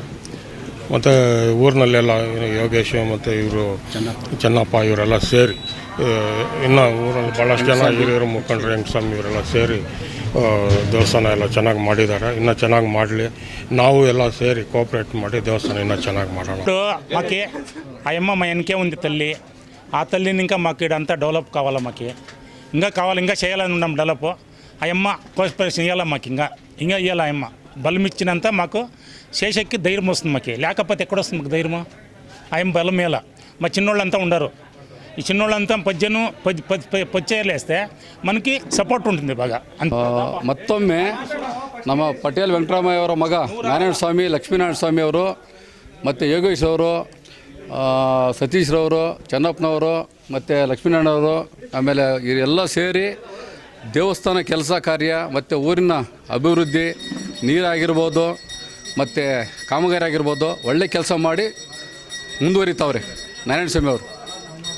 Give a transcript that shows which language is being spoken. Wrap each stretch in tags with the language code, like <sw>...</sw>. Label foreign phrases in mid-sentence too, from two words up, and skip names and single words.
<kn>ಮತ್ತು ಊರಿನಲ್ಲೆಲ್ಲ ಯೋಗೇಶ್ ಮತ್ತು ಇವರು ಚೆನ್ನಪ್ಪ ಇವರೆಲ್ಲ ಸೇರಿ, ಇನ್ನು ಊರಲ್ಲಿ ಭಾಳಷ್ಟು ಜನ ಹಿರಿಯರು ಮುಖಂಡರು, ವೆಂಕಟಸ್ವಾಮಿ ಇವರೆಲ್ಲ ಸೇರಿ ದೇವಸ್ಥಾನ ಎಲ್ಲ ಚೆನ್ನಾಗಿ ಮಾಡಿದ್ದಾರೆ. ಇನ್ನೂ ಚೆನ್ನಾಗಿ ಮಾಡಲಿ, ನಾವು ಎಲ್ಲ ಸೇರಿ ಕೋಆಪ್ರೇಟ್ ಮಾಡಿ ದೇವಸ್ಥಾನ ಇನ್ನೂ ಚೆನ್ನಾಗಿ ಮಾಡೋಣ.</kn> <te>మాకి అయ్యమ్మ మా వెనకే ఉంది తల్లి. ఆ తల్లిని ఇంకా మాకు ఇదంతా డెవలప్ కావాలా, మాకు ఇంకా కావాలి, ఇంకా చేయాలని ఉన్నాం డెవలప్. అయ్యమ్మ కోఆపరేషన్ ఇవ్వాలి మాకు, ఇంకా ఇవ్వాలి. అయ్యమ్మ బలం ఇచ్చినంత మాకు శేషక్కి ధైర్యం వస్తుంది. మాకు లేకపోతే ఎక్కడొస్తుంది మాకు ధైర్యము? అయ్యమ్మ బలం మేళ. మా చిన్నోళ్ళంతా ఉండరు. ఈ చిన్నోళ్ళంతా పొచ్చేలేస్తే మనకి సపోర్ట్ ఉంటుంది బాగా.</te> <kn>ಮತ್ತೊಮ್ಮೆ ನಮ್ಮ ಪಟೇಲ್ ವೆಂಕಟರಾಮಯ್ಯ ಅವರ ಮಗ ನಾರಾಯಣ ಸ್ವಾಮಿ, ಲಕ್ಷ್ಮೀನಾರಾಯಣ ಸ್ವಾಮಿ ಅವರು, ಮತ್ತು ಯೋಗೇಶ್ ಅವರು, ಸತೀಶ್ರವರು, ಚೆನ್ನಪ್ಪನವರು, ಮತ್ತು ಲಕ್ಷ್ಮೀನಾರಾಯಣ ಅವರು, ಆಮೇಲೆ ಇವರೆಲ್ಲ ಸೇರಿ ದೇವಸ್ಥಾನ ಕೆಲಸ ಕಾರ್ಯ ಮತ್ತು ಊರಿನ ಅಭಿವೃದ್ಧಿ, ನೀರಾಗಿರ್ಬೋದು ಮತ್ತು ಕಾಮಗಾರಿ ಆಗಿರ್ಬೋದು, ಒಳ್ಳೆ ಕೆಲಸ ಮಾಡಿ ಮುಂದುವರಿತಾವ್ರೆ ನಾರಾಯಣ ಸ್ವಾಮಿ ಅವರು.</kn>